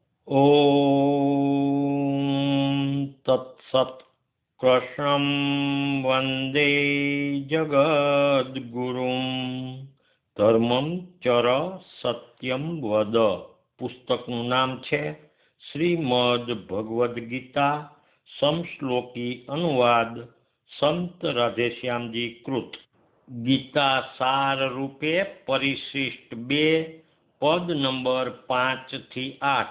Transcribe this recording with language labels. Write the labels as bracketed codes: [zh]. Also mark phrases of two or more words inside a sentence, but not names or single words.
[sa] ॐ तत्सत्। कृष्णं वन्दे जगद्गुरुं धर्मं चर सत्यं वद। [gu] पुस्तकનું નામ છે શ્રીમદ ભગવદ્ ગીતા સમશ્લોકી અનુવાદ સંત રાધેશ્યામજી કૃત। ગીતા સાર રૂપે પરિશિષ્ટ 2 પદ નંબર 5 થી 8।